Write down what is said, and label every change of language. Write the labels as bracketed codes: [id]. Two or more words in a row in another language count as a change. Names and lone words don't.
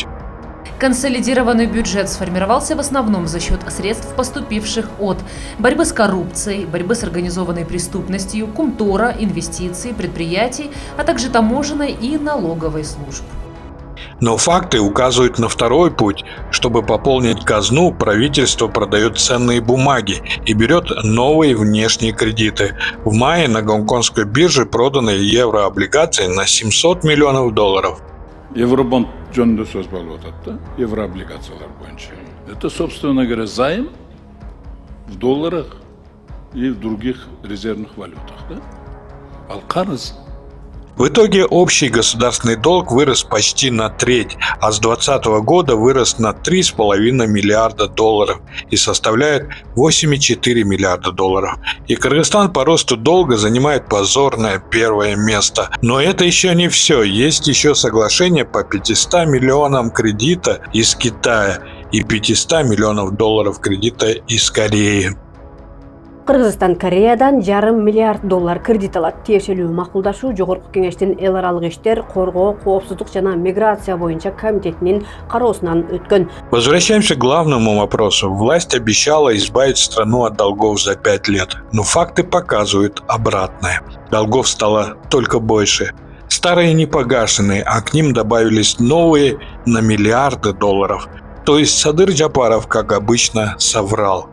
[ru] Консолидированный бюджет сформировался в основном за счет средств, поступивших от борьбы с коррупцией, борьбы с организованной преступностью, кумтора, инвестиций, предприятий, а также таможенной и налоговой служб. Но факты указывают на второй путь. Чтобы пополнить казну, правительство продает ценные бумаги и берет новые внешние кредиты. В мае на гонконгской бирже проданы еврооблигации на 700 миллионов долларов. [ky] Евробонд жөнүндө сөз болуп атат да, еврооблигациялар боюнча. [ru] Это, собственно говоря, займ в долларах и в других резервных валютах, да? [ky] Ал карыз. [ru] В итоге общий государственный долг вырос почти на треть, а с 2020 года вырос на 3,5 миллиарда долларов и составляет 8,4 миллиарда долларов. И Кыргызстан по росту долга занимает позорное первое место. Но это еще не все. Есть еще соглашение по 500 миллионам кредита из Китая и 500 миллионов долларов кредита из Кореи. [ky] Кыргызстан Кореядан $500 миллиард кредит алат. Тиешелүү макулдашуу Жогорку Кеңештин эл аралык иштер, коргоо, коопсуздук жана миграция боюнча комитетинин кароосунан өткөн. [ru] Возвращаемся к главному вопросу. Власть обещала избавить страну от долгов за 5 лет, но факты показывают обратное. Долгов стало только больше. Старые не погашены, а к ним добавились новые на миллиарды долларов. То есть Садыр Джапаров, как обычно, соврал.